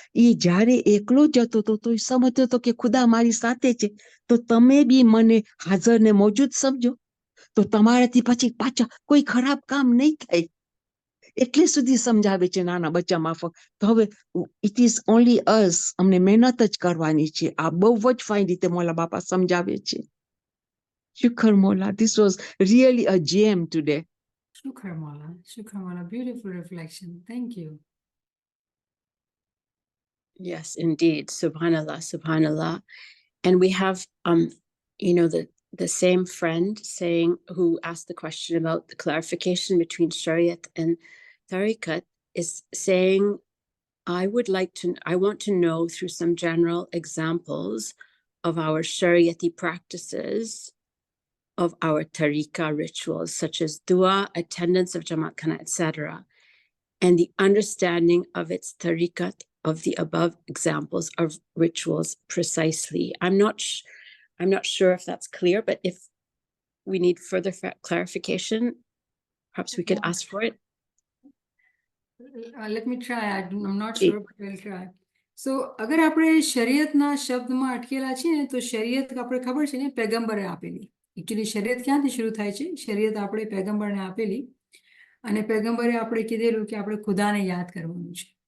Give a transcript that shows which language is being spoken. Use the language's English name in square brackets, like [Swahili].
[Gujarati] ઈ જ્યારે એકલો જતો હતો તો ઈ સમજતો હતો કે ખુદા મારી સાથે છે, તો તમે બી મને હાજર ને મોજૂદ સમજો તો તમારાથી પછી પાછા કોઈ ખરાબ કામ નહીં થાય. એટલે સુધી સમજાવે છે નાના બચ્ચા માફક. તો હવે [English] it is only us, [Gujarati] અમને મહેનત જ કરવાની છે. આ બહુ જ ફાઇન રીતે મોલા બાપા સમજાવે છે. [English] Shukr Mola, this was really a gem today. Shukr Mola. Shukr Mola. Beautiful reflection. Thank you. Yes, indeed. Subhanallah, subhanallah. And we have, the same friend saying, who asked the question about the clarification between Shariat and Tariqat, is saying, I want to know through some general examples of our Shariati practices, of our tariqa rituals, such as dua, attendance of Jamaat Khana, etc., and the understanding of its tariqat of the above examples of rituals precisely. I'm not sure if that's clear, but if we need further clarification, perhaps we could ask for it. Let me try. I'm not [Gujarati] G. [English] sure, but we'll try. [Gujarati] So, અગર આપણે શરીયતના શબ્દમાં અટકેલા છીએ ને તો શરીયત આપણે ખબર છે ને પેગમ્બરે આપેલી. એકચ્યુઅલી શરીયત ક્યાંથી શરૂ થાય છે? શરીયત આપણે પેગમ્બરને આપેલી અને પેગમ્બરે આપણે કીધેલું કે આપણે ખુદાને યાદ કરવાનું છે.